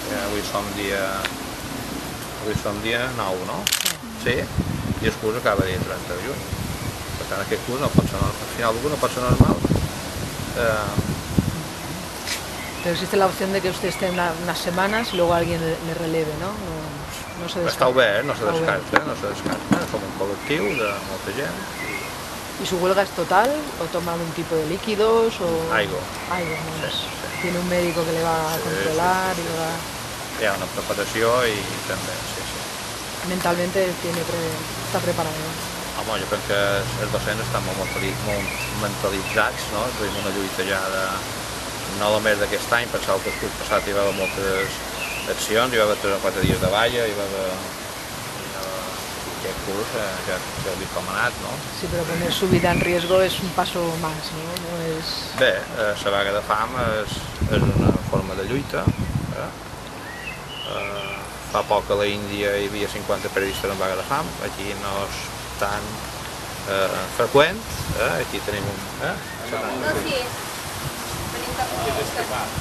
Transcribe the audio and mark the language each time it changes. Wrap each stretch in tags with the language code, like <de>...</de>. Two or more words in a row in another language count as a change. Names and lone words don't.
<ca>avui som dia 9, no? Sí, i el curs acaba dia 30 de juny. Per tant, aquest curs no pot ser normal, al final no pot ser normal.</ca> <es>Pero existe la opción de que usted esté unas semanas y luego alguien le releve, ¿no? No se descarta.</es> <ca>Està obert,</ca> <es>no se descarta,</es> <ca>som un col·lectiu de molta gent.</ca> <es>¿Y su huelga es total o toma algún tipo de líquidos?</es> <ca>Aigua. Aigua, ¿no? Sí.</ca> <es>Tiene un médico que le va a controlar y le va...</es> <ca>Hi ha una preparació i també, sí.</ca> <es>Mentalmente está preparado, ¿no?</es> <ca>Home, jo crec que els docents estan molt mentalitzats, no? Tenim una lluita ja de... no només d'aquest any, pensava que el curs passat hi va haver moltes accions, hi va haver 3 o 4 dies de valla, hi va haver... aquest curs ja heu dit com ha anat, no?</ca> <es>Sí, però poner su vida en riesgo es un paso más, ¿no? No es...</es> <ca>Bé, la vaga de fam és una forma de lluita. Fa poc a la Índia hi havia 50 periodistes en vaga de fam, aquí no és tan freqüent, aquí tenim un... No, sí. Venim cap aquí.</ca>